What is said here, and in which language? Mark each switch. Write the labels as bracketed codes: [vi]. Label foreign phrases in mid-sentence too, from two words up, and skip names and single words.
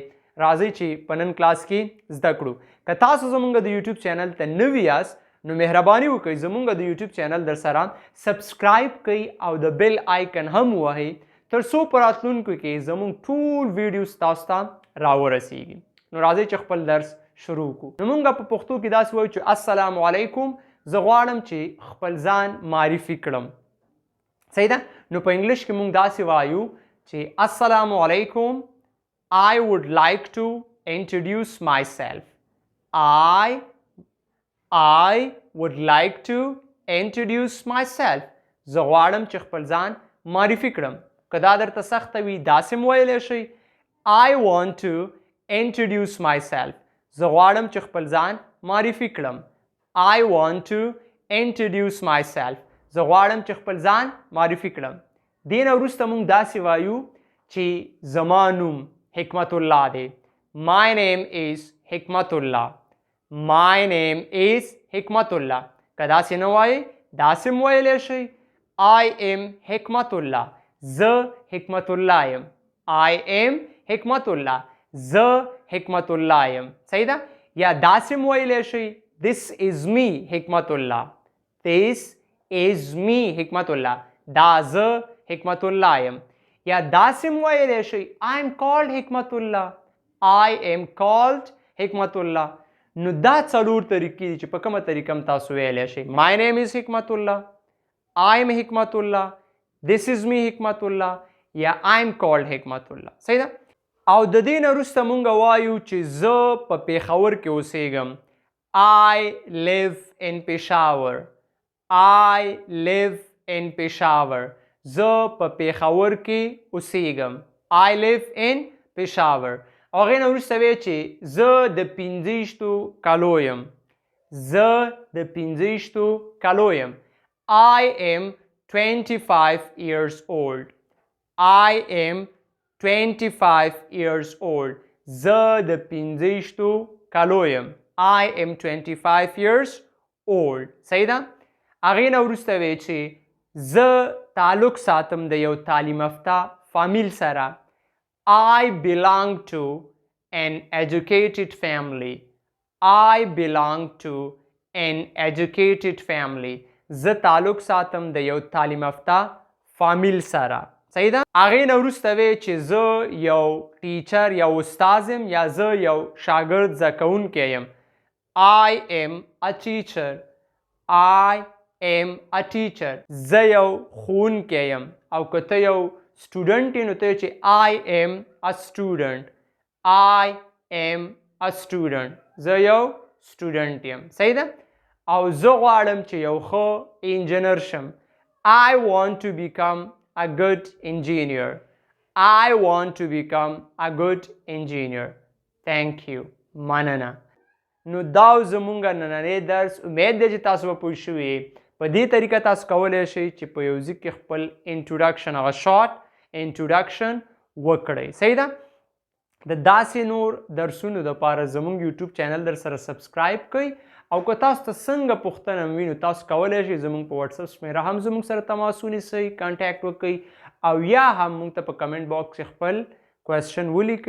[ps] راځئ چې په نن کلاس کې زده کړو. که تاسو زمونږ د یوټیوب چینل ته نوي یاست نو مهرباني وکړئ زمونږ د یوټیوب چینل در سره سبسکرایب کړئ او د [en] bell icon [ps] هم ووهئ تر څو په راتلونکو کې زمونږ ټول ویډیوز تاسو ته راورسیږي. نو راځئ چې خپل درس شروع کړو. نو مونږ په پښتو کې داسې وایو چې السلام علیکم. زه غواړم چې خپل ځان معرفي کړم. صحیح ده؟ نو په انګلش کې مونږ داسې وایو چې السلام علیکم. [en] I would like to introduce myself. I would like to introduce myself. [ps] زه غواړم چې خپل ځان معرفي کړم. که دا درته سخته وي داسې م ویلی شئ. [en] I want to introduce myself. [ps] زه غواړم چې خپل ځان معرفي کړم. [en] I want to introduce myself. [ps] زه غواړم چې خپل ځان معرفي کړم. دې نه وروسته موږ داسې وایو چې زما نوم حکمت الله دی. [en] My name is حکمت الله. My name is حکمت الله. [ps] که داسې نه وایئ داسې م ویلی شئ. [en] I am حکمت الله. [ps] زه حکمت الله یم. [en] I am حکمت الله. [ps] زه حکمت الله یم. صحیح ده؟ یا داسې م ویلی شئ. [en] This is me حکمت الله. This is me حکمت الله. [ps] دا زه حکمت الله یم. یا داسې م ویلی شئ. [en] I am called حکمت الله. I am called حکمت الله. [ps] نو دا څلور طریقې دي چې په کومه طریقه م تاسو ویلی شئ. [en] My name is حکمت الله. I am حکمت الله. This is me حکمت الله. یا I am called حکمت الله. [ps] صحیح ده؟ او د دې نه وروسته مونږ وایو چې زه په پېښور کې اوسېږم. [en] I live in Peshawar. I live in Peshawar. [ps] زه په پېښور کې اوسېږم. [en] I live in Peshawar. [ps] او هغې نه وروسته وایي چې زه د 25 کالو یم. زه د 25 کالو یم. [en] I am 25 years old. I am 25 years old. [ps] زه د 25 کالو یم. [en] I am 25 years old. [ps] صحیح ده؟ هغې نه وروسته وایي چې زه تعلق ساتم د یو تعلیم یافته فامیل سره. [en] I belong to an educated family. I belong to an educated family. [ps] زه تعلق ساتم د یو تعلیم یافته فامیل سره. صحیح ده؟ هغې نه وروسته وایي چې زه یو ټیچر یا استاد یم یا زه یو شاګرد زده کوونکی یم. [en] I am a teacher. I am a teacher. [ps] زه یو ښوونکی یم. او که ته یو سټوډنټ یې نو ته چې [en] I am a student. I am a student. [ps] زه یو سټوډنټ یم. صحیح ده؟ او زه غواړم چې یو ښه انجینر شم. [en] I want to become a good engineer. I want to become a good engineer. Thank you. [ps] مننه. نو دا زمونږ نننی درس امید دی چې تاسو به پوه شوي. په دې طریقه تاسو کولی شئ چې په یو ځای کې خپل انټروډکشن هغه [en] short introduction [ps] وکړئ. صحیح ده؟ د داسې نور درسونو دپاره زمونږ یوټیوب چینل در سره سبسکرایب کړئ او که تاسو ته څنګه پوښتنه وي نو تاسو کولی شئ زمونږ په واتساپ شمیره هم زمونږ سره تماس ونیسئ، کانټیکټ وکړئ او یا هم موږ ته په [en] comment box [ps] کې خپل کوېسچن ولیکئ.